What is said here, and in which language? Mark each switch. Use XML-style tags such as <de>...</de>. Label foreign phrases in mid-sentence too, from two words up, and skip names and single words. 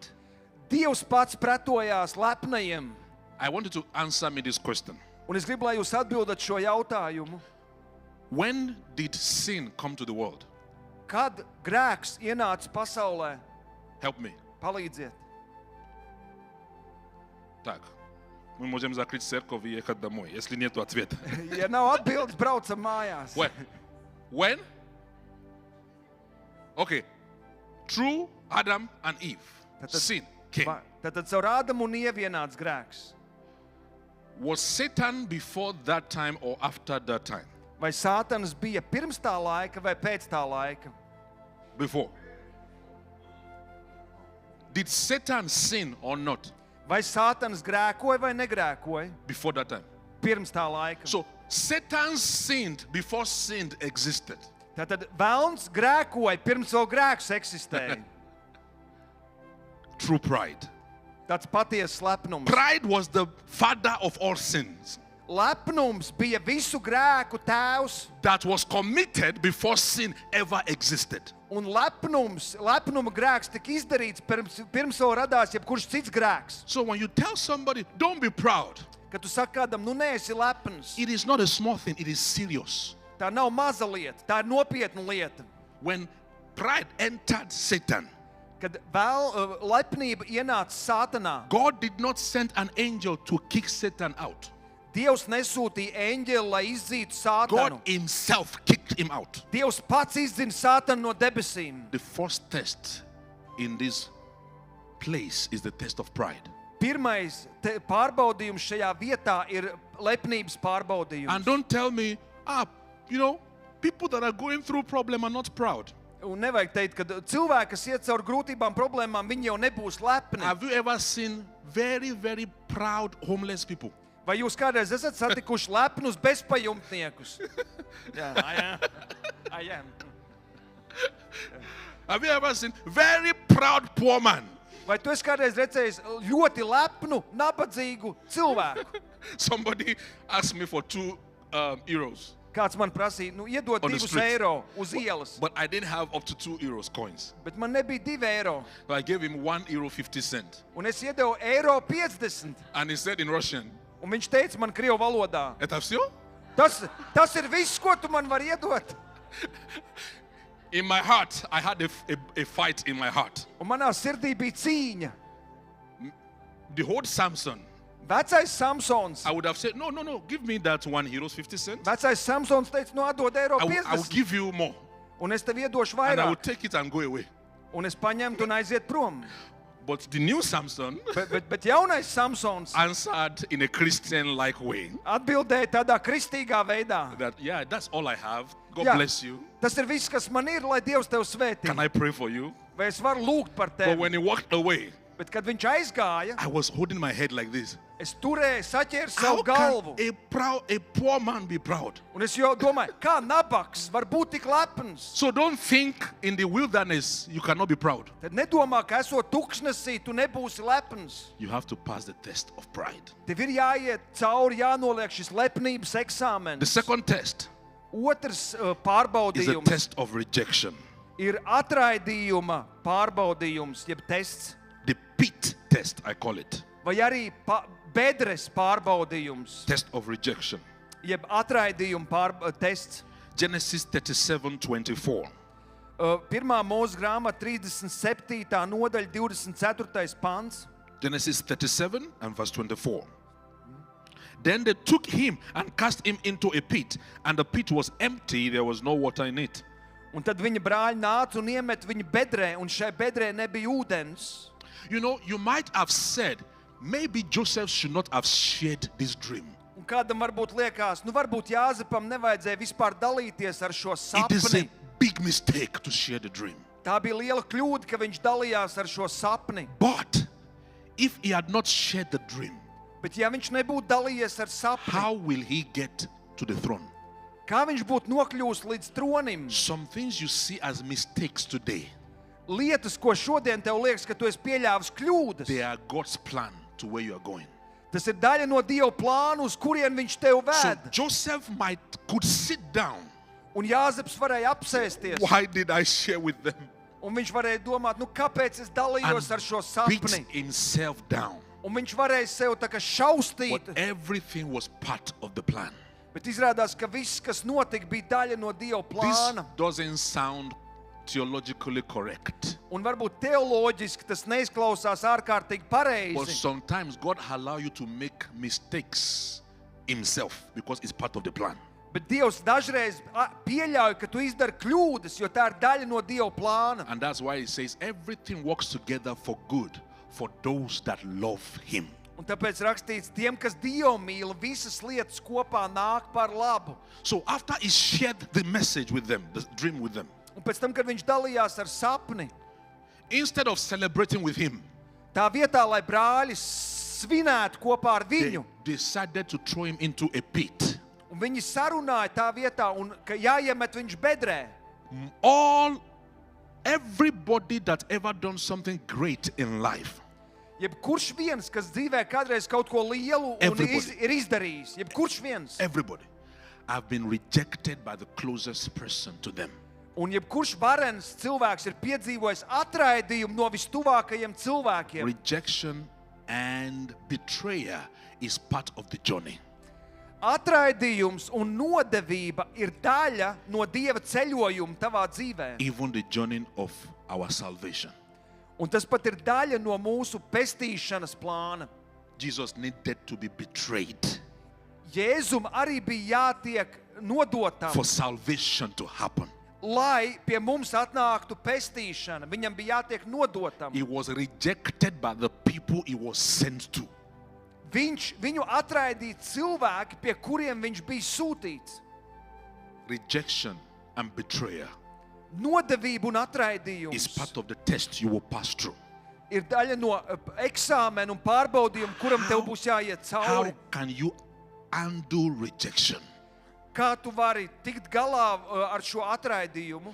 <lv>Dievs pats pretojās lepnajiem.</lv> <en>I want you to answer me this question.</en> <lv>Un es gribu, lai jūs atbildat šo jautājumu.</lv> <en>When did sin come to the world?</en> <lv>Kad grēks ienāca pasaulē?</lv> <en>Help me.</en> <lv>Palīdziet.</lv> <ru>Так. Мы можем закрыть церковь и ехать домой, если нет ответа.</ru> <lv>Ja nav atbildes, braucam mājās.</lv> <en>When? Okay. Through Adam and Eve, sin came.</en> <lv>Tātad caur Ādamu un Ievu ienāca grēks.</lv> <en>Was Satan before that time or after that time?</en> <lv>Vai Sātans bija pirms tā laika vai pēc tā laika?</lv> <en>Before. Did Satan sin or not</en> <lv>Vai Sātans grēkoja vai negrēkoja</lv> <en>before that time?</en> <lv>pirms tā laika?</lv> <en>So Satan sinned before sin existed.</en> <lv>Tātad velns grēkoja pirms vēl grēks eksistēja.</lv> <en>True pride.</en> <lv>Tāds patiesas lepnums.</lv> <en>Pride was the father of all sins</en> <lv>Lepnums bija visu grēku tēvs,</lv> <en>that was committed before sin ever existed.</en> <lv>un lepnuma grēks tika izdarīts pirms vēl radās jebkurš cits grēks.</lv> <en>So when you tell somebody, don't be proud,</en> <lv>Kad tu saki kādam, nu neesi lepns,</lv> <en>it is not a small thing, it is serious.</en> <lv>tā nav maza lieta, tā ir nopietna lieta.</lv> <en>When pride entered Satan,</en> <lv>Kad vēl lepnība ienāca Sātanā,</lv> <en>God did not send an angel to kick Satan out.</en> <lv>Dievs nesūtīja eņģeli, lai izdzītu</lv> <en>God</en> <lv>Sātanu.</lv> <en>himself kicked him out.</en> <lv>Dievs pats izdzina Sātanu no debesīm.</lv> <en>The first test in this place is the test of pride.</en> <lv>Pirmais pārbaudījums šajā vietā ir lepnības</lv> <en>And</en> <lv>pārbaudījums.</lv> <en>don't tell me, People that are going through problem are not proud.</en> <lv>Un nevajag teikt, ka cilvēki, kas iet caur grūtībām, problēmām, viņi jau nebūs lepni.</lv> <en>Have you ever seen very, very proud homeless people?</en> <lv>Vai jūs kādreiz esat satikuši lepnus bezpajumtniekus? Jā,</lv> <en>I am. Have you ever seen very proud poor man?</en> <lv>Vai tu esi kādreiz redzējis ļoti lepnu, nabadzīgu cilvēku?</lv> <en>Somebody asked me for 2 euros,</en> <lv>Kāds man prasīja, iedod</lv> <en>On the 2 street.</en> <lv>eiro uz ielas,</lv> <en>but I didn't have up to 2 euros coins.</en> <lv>bet man nebija 2 eiro.</lv> <en>So I gave him 1 euro 50 cent.</en> <lv>Un es iedevu eiro 50.</lv> <en>And he said in Russian,</en> <lv>Un viņš teica man krievu valodā,</lv> <ru>"Это всё?"</ru> <lv>tas ir viss, ko tu man vari iedot.</lv> <en>In my heart, I had a fight in my heart.</en> <lv>Un manā sirdī bija cīņa.</lv> <en>The whole Samson,</en> <lv>Vecais Samsons.</lv> <en>I would have said, no, give me that 1 euro 50 cent.</en> <lv>Vecais Samsons teica, atdod eiro</lv> <en>I will 50. give you more.</en> <lv>Un es tev iedošu</lv> <en>And I will</en> <lv>vairāk.</lv> <en>take it and go away.</en> <lv>Un es paņemtu un aiziet prom.</lv> <en>But the new Samson</en> <lv>Bet jaunais Samsons</lv> <en>answered in a Christian-like way</en> <lv>atbildēja tādā kristīgā veidā.</lv> <en>that, yeah, that's all I have. God</en> <lv>Jā.</lv> <en>bless you.</en> <lv>Tas ir viss, kas man ir, lai Dievs tev svētī.</lv> <en>Can I pray for you?</en> <lv>Vai es varu lūgt par</lv> <en>But</en> <lv>tevi?</lv> <en>when he walked away,</en> <lv>Bet kad viņš aizgāja,</lv> <en>I was holding my head like this.</en> <lv>es turēju, saķēru</lv> <en>How</en> <lv>savu</lv> <en>can</en> <lv>galvu.</lv> <en>a poor man be proud?</en> <lv>Un es jau domāju, kā nabaks var būt tik lepns?</lv> <en>So don't think in the wilderness you cannot be proud.</en> <lv>Tad nedomā, ka esot tuksnesī, tu nebūsi lepns.</lv> <en>You have to pass the test of pride.</en> <lv>Tev ir jāiet cauri, jānoliek šis lepnības</lv> <en>The</en> <lv>eksāmens.</lv> <en>second test</en> <lv>Otrs</lv> <en>is a</en> <lv>pārbaudījums</lv> <en>test of rejection.</en> <lv>ir atraidījuma pārbaudījums, jeb tests,</lv> <en>The pit test, I call it.</en> <lv>vai arī bedres pārbaudījums,</lv> <en>Test of rejection.</en> <lv>jeb atraidījuma tests.</lv> <en>Genesis 37:24.</en> <lv>Pirmā mūsu grāmata, 37. nodaļa, 24. pants.</lv> <en>Genesis 37 and verse 24. Then they took him and cast him into a pit, and the pit was empty, there was no water in it.</en> <lv>Un tad viņa brāļi nāca un iemet viņu bedrē, un šai bedrē nebija ūdens.</lv> <en>You know, you might have said, maybe Joseph should not have shared this dream.</en> <lv>Un kādam varbūt liekas, varbūt Jāzepam nevajadzēja vispār dalīties ar šo</lv> <en>It is a</en> <lv>sapni.</lv> <en>big mistake to share the dream.</en> <lv>Tā bija liela kļūda, ka viņš dalījās ar šo sapni.</lv> <en>But if he had not shared the dream,</en> <lv>Bet ja viņš nebūtu dalījies ar sapni,</lv> <en>how will he get to the throne?</en> <lv>kā viņš būtu nokļuvis līdz tronim?</lv> <en>Some things you see as mistakes today,</en> <lv>Lietas, ko šodien tev liekas, ka tu esi pieļāvis kļūdas,</lv> <en>they are God's plan to where you are going.</en> <lv>tas ir daļa no Dieva plāna, uz kurien viņš tev</lv> <en>So</en> <lv>ved.</lv> <en>Joseph could sit down.</en> <lv>Un Jāzeps varēja apsēsties.</lv> <en>Why did I share with them?</en> <lv>Un viņš varēja domāt, kāpēc es dalījos ar šo</lv> <en>Beat</en> <lv>sapni.</lv> <en>himself down.</en> <lv>Un viņš varēja sev tā kā šaustīt.</lv> <en>But everything was part of the plan.</en> <lv>Bet izrādās, ka viss, kas notika, bija daļa no Dieva</lv> <en>This</en> <lv>plāna.</lv> <en>doesn't sound theologically correct.</en> <lv>Un varbūt teoloģiski tas neizklausās ārkārtīgi</lv> <en>But</en> <lv>pareizi.</lv> <en>sometimes God allows you to make mistakes himself because it's part of the plan.</en> <lv>Bet Dievs dažreiz pieļauj, ka tu izdari kļūdas, jo tā ir daļa no Dieva plāna.</lv> <en>And that's why it says everything works together for good for those that love him.</en> <lv>Un tāpēc rakstīts, tiem, kas Dievu mīl, visas lietas kopā nāk par labu.</lv> <en>So after he shared the message with them, the dream with them,</en> <lv>Un pēc tam, kad viņš dalījās ar sapni,</lv> <en>instead of celebrating with him,</en> <lv>tā vietā, lai brāļi svinētu kopā ar</lv> <en>they</en> <lv>viņu,</lv> <en>decided to throw him into a pit.</en> <lv>un viņi sarunāja tā vietā, un ka jāiemet viņš bedrē.</lv> <en>Everybody that ever done something great in life,</en> <lv>Jebkurš viens, kas dzīvē kādreiz kaut ko lielu un</lv> <en>Everybody.</en> <lv>ir izdarījis, jebkurš viens,</lv> <en>everybody, have been rejected by the closest person to them.</en> <lv>un jebkurš varens cilvēks ir piedzīvojis atraidījumu no vistuvākajiem cilvēkiem.</lv> <en>Rejection and betrayal is part of the journey.</en> <lv>Atraidījums un nodevība ir daļa no Dieva ceļojuma tavā dzīvē.</lv> <en>Even the journey of our salvation.</en> <lv>Un tas pat ir daļa no mūsu pestīšanas plāna.</lv> <en>Jesus needed to be betrayed</en> <lv>Jēzum arī bija jātiek nodotam,</lv> <en>for salvation to happen.</en> <lv>lai pie mums atnāktu pestīšana. Viņam bija jātiek nodotam.</lv> <en>He was rejected by the people he was sent to.</en> <lv>Viņu atraidīja cilvēki, pie kuriem viņš bija sūtīts.</lv> <en>Rejection and betrayal</en> <lv>Nodevība un</lv> <en>is</en> <lv>atraidījums</lv> <en>part of the test you will pass through.</en> <lv>ir daļa no eksāmena un pārbaudījuma, kuram tev būs jāiet</lv> <en>How</en> <lv>cauri.</lv> <en>can you undo rejection?</en> <lv>Kā tu vari tikt galā ar šo atraidījumu?</lv>